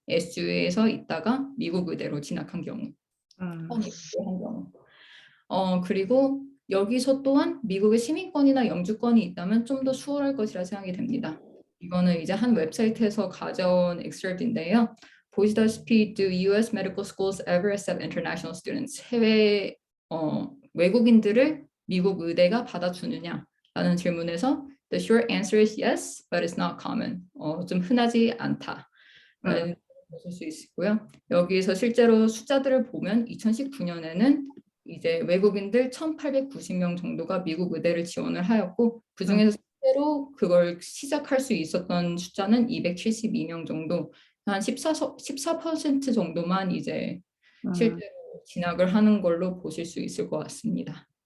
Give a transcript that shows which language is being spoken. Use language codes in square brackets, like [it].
[ko] SU에서 있다가 미국 의대로 진학한 경우, 편입을 한 경우. 그리고 여기서 또한 미국의 시민권이나 영주권이 있다면 좀 더 수월할 것이라 생각이 됩니다. 이거는 이제 한 웹사이트에서 가져온 excerpt인데요. 보시다시피 [en] do US medical schools ever accept international students? [ko] 해외 외국인들을 미국 의대가 받아주느냐라는 질문에서 [en] the short answer is yes, but it's not common. [ko] 좀 흔하지 않다. 보실 수 있고요. 여기에서 실제로 숫자들을 보면 2019년에는 이제 외국인들 1,890명 정도가 미국 의대를 지원을 하였고 그 중에서 실제로 그걸 시작할 수 있었던 숫자는 272명 정도, 한 14% 정도만 이제 실제로 진학을 하는 걸로 보실 수 있을 것 같습니다.